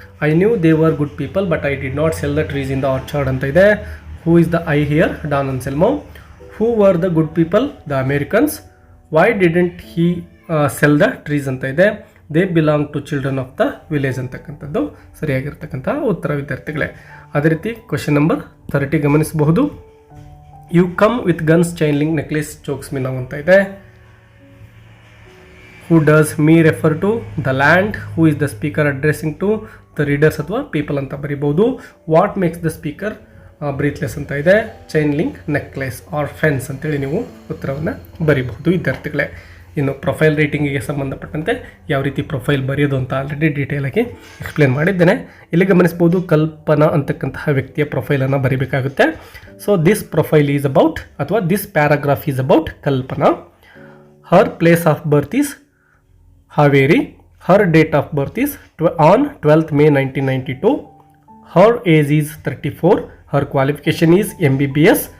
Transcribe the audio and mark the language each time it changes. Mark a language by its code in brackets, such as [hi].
[en] I knew they were good people but I did not sell the trees in the orchard [kn] ಅಂತ ಇದೆ. [en] Who is the I here? Don Anselmo. Who were the good people? The Americans. Why didn't he sell the trees [kn] ಅಂತ ಇದೆ. [en] They belong to children of the village [kn] ಅಂತಕ್ಕಂಥದ್ದು ಸರಿಯಾಗಿರ್ತಕ್ಕಂಥ ಉತ್ತರ ವಿದ್ಯಾರ್ಥಿಗಳೇ. ಅದೇ ರೀತಿ question number 30 ಗಮನಿಸಬಹುದು. [en] you come with guns chain link necklace chokes me now [kn] ಅಂತ ಇದೆ. [en] Who does me refer to? The land. Who is the speaker addressing to? The readers [kn] ಅಥವಾ [en] people [kn] ಅಂತ ಬರಿಬಹುದು. [en] what makes the speaker breathless [kn] ಅಂತ ಇದೆ. [en] chain link necklace or fence [kn] ಅಂತೇಳಿ ನೀವು ಉತ್ತರವನ್ನು ಬರಿಬಹುದು ವಿದ್ಯಾರ್ಥಿಗಳೇ. ಇನ್ನು ಪ್ರೊಫೈಲ್ ರೈಟಿಂಗಿಗೆ ಸಂಬಂಧಪಟ್ಟಂತೆ ಯಾವ ರೀತಿ ಪ್ರೊಫೈಲ್ ಬರೆಯೋದು ಅಂತ ಆಲ್ರೆಡಿ ಡೀಟೇಲ್ ಆಗಿ ಎಕ್ಸ್ಪ್ಲೇನ್ ಮಾಡಿದ್ದೇನೆ. ಇಲ್ಲಿ ಗಮನಿಸಬಹುದು ಕಲ್ಪನಾ ಅಂತಕ್ಕಂತಹ ವ್ಯಕ್ತಿಯ ಪ್ರೊಫೈಲನ್ನು ಬರಿಬೇಕಾಗುತ್ತೆ. [en] so this profile is about [kn] ಅಥವಾ [en] This paragraph is about Kalpana. Her place of birth is Haveri. Her date of birth is on 12th May 1992. Her age is 34. Her qualification is MBBS.